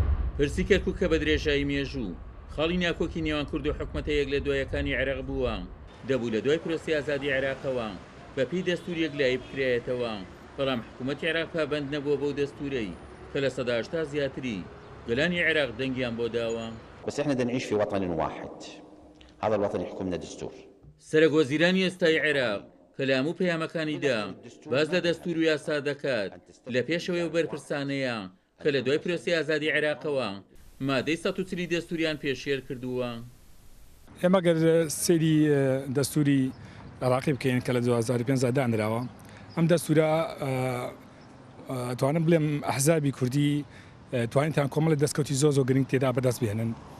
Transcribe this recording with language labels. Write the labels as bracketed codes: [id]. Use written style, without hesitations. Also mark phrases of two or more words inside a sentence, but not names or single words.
[ckb] پرسی کەرکووک کە بە درێژایی مێژوو خاڵی ناکۆکی نێوان کورد و حکومەتە یەک لە دوایەکانی عێراق بووە دەبوو لە دوای پرۆسی ئازادی عێراقەوە بەپێی دەستوریەک لای بکرێتەوە، بەڵام حکوومەتی عێراق پابەند نەبووە بەو دەستورەی کە لە سەدا 80 زیاتری گەلانی عێراق دەنگیان بۆ داوە. [ar] بس احنا بدنا نعيش في وطن واحد، هذا الوطن يحكمنا دستور. [ckb] سەرۆک وەزیرانی ئێستای عێراق کە لە هەموو پەیامەکانیدا باز لە دەستور و یاسا دەکات لە پێشەوەی و بەرپرسانەیە کە لە دوای پرۆسی ئازادی عێراقەوە مادەی 140 دەستوریان پێشێر کردووە. ئێمە گەر سەیری دەستوری عێراقی بکەین کە لە 2005 دانراوە، ئەم دەستورە توانم بڵێم ئەحزابی کوردی توانیتان کۆمەڵی دەستکەوتی زۆ گرنگ تێدا بەدەست بهێنن.